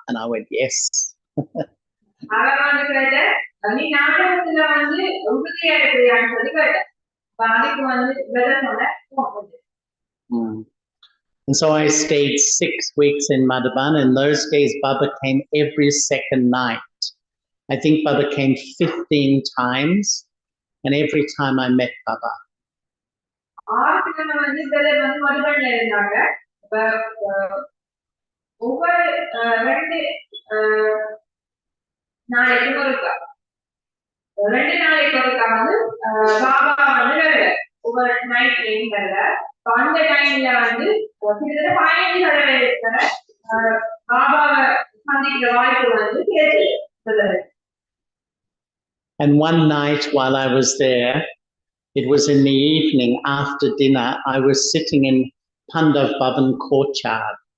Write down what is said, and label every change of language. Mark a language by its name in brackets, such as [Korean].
[English] And I went, yes. And so I stayed 6 weeks in Madhavan. In those days, Baba came every second night. I think Baba came 15 times, and every time I met Baba. [Tamil] ஒவ்வொரு 2 நாளைக்கு ஒருக்கா 2 நாளைக்கு ஒருக்கா வந்து பாபா வந்து ஒவ்வொரு நைட்லையும் வரல. அந்த டைம்ல வந்து கிட்டத்தட்ட 15 தடவை இருக்கிற பாபாவை சந்திக்கிற வாய்ப்பு வந்து கிடைச்சது. [English] And one night while I was there, it was in the evening after dinner, I was sitting in Pandav Bhavan courtyard.